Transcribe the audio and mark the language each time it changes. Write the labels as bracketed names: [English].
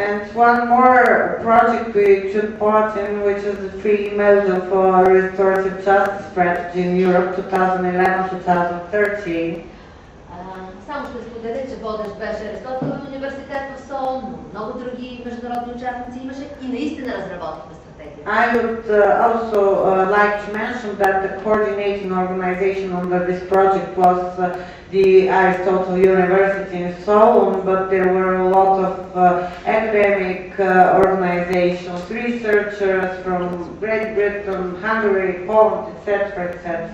[English] And one more project we took part in, which is the 3E model for restorative justice strategy in Europe 2011-2013. [Bulgarian] Само ще споделя, че водещ беше Аристотелов университет в Сол, но много други международни участници имаше и наистина разработихме стратегия. [English] I would also like to mention that the coordinating organization under this project was the Aristotle University in Seoul, but there were a lot of academic organizations, researchers from Great Britain, Hungary, Poland, etc., etc.